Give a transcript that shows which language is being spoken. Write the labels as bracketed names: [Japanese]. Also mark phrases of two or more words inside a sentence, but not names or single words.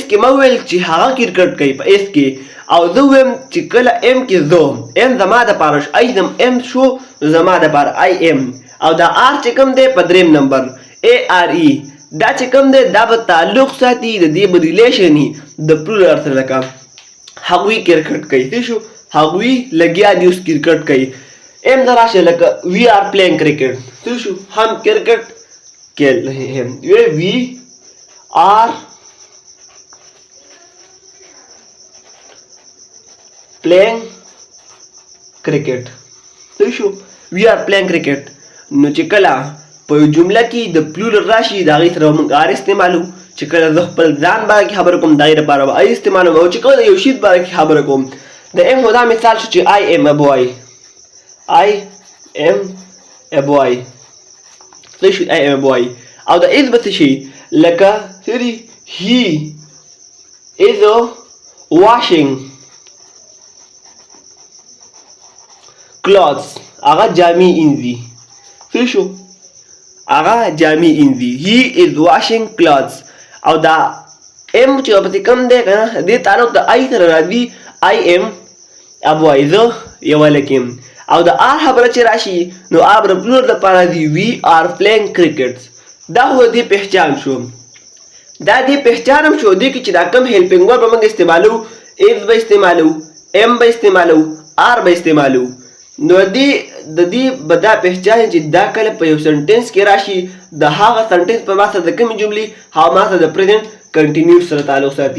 [Pashto] کې ما ویل چې هغه کرکټ کوي په اس کې او زه ویم چې کله ام کې زه ام زما دپاره [English] I am [Pashto] شو زما دپاره [English] I am [Pashto] او دا آر چې کوم دی په دریم نمبر ای آر ای دا چې کوم دی دا به تعلق ساتي د دې به ریلیشن وي د پلورل سره لکه هغوی کرکټ کوي څه شو هغوی لګیا دي اوس کرکټ کوي ام ته راشه لکه [English] we are playing cricket [Pashto] څه شو هم کرکټ [Hindi] खेल रहे हैं. [English] We are playing cricket. [Pashto] صحیح شو. [English] We are playing cricket. [Pashto] نو چې کله په یو جمله کې د پلورل راشي د هغې سره موږ آر استعمالو. چې کله زه خپل ځان باره کې خبره کوم د هغې لپاره به آی استعمالوم. او چې کله د یو شي باره کې خبره کوم د ام خو دا مثال شو چې [English] I am a boy. I am a boy. [Pashto] صحیح شو. [English] I am a boy. [Pashto] او د is به څه شي لکه سری [English] he is washing clothes. [Pashto] هغه جامې انځي. صحیح شو. هغه جامې انځي. [English] He is washing clothes. [Pashto] او دا ام چې ورپسې کوم دی که نه دې تعلق د I سره راځي. [English] I am a boy. [Pashto] زه یو هلک یم. او د آر خبره چې راشي نو آر د پلور دپاره دي. [English] We are playing cricket. [Pashto] دا خو دې پهچان شو. دا دې پهچان هم شو دې کې چې دا کم [English] helping verb [Pashto] به موږ استعمالو. is به استعمالو. ام به استعمالو. آر به استعمالو. نو د دې به دا پهچان چې دا کله په یو سنټنس کې راشي د هغه سنټنس په ما سره د کومې جملې هغه ما سره د [English] present continuous [Pashto] سره تعلق ساتي.